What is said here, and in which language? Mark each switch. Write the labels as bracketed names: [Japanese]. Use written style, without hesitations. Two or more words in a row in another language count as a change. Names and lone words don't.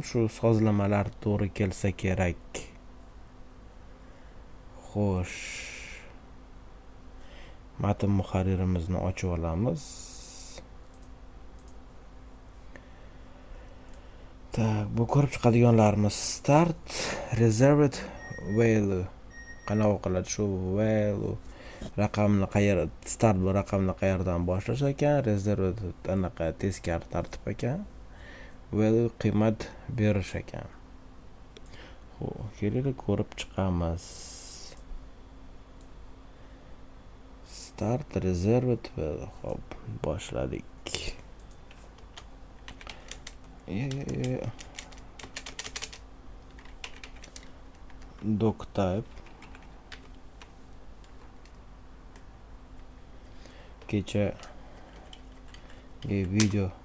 [Uzbek] Shu sozlamalar to'g'ri kelsa kerak. Xo'sh, matn muharririmizni ochib olamiz. Bu ko'rib chiqadiganlarimiz [English] start reserved value. [Uzbek] Qanaqa qiladi shu value raqamni start bu raqamni qayerdan boshlash ekan, reserved anaqa teskari tartib ekan, value qiymat berish ekan. Xo'p, keling ko'rib chiqamiz. [English] Start reserved value. [Uzbek] Xo'p, boshladik. [English] Doc type [Uzbek] kecha video